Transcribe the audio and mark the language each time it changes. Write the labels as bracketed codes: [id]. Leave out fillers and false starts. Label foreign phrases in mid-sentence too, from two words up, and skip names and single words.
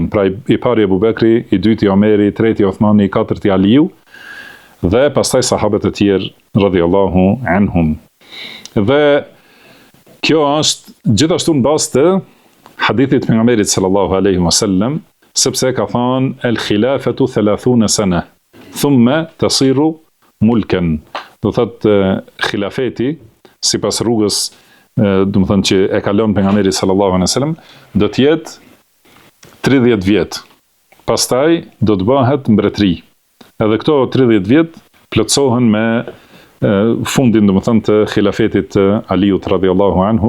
[sq] Pra i pari Abu Bekri, i dyti Omeri, i treti Uthmani, i katërti Aliu, dhe pastaj sahabët e tjerë [ar] رضي الله عنهم. [sq] Dhe kjo është gjithashtu në bazë të hadithit pejgamberit [ar] صلى الله عليه وسلم, [sq] sepse ka thënë [ar] الخلافة 30 سنة ثم تصير ملكا. [sq] Do thotë khilafeti sipas rrugës, do të thonë që e kalon pejgamberi [ar] صلى الله عليه وسلم, [sq] do të jetë 30 vjet. Pastaj do të bëhet mbretëri. Edhe këto 30 vjet plotësohen me fundin, do të thonë, të khilafetit të Aliut [ar] رضي الله عنه.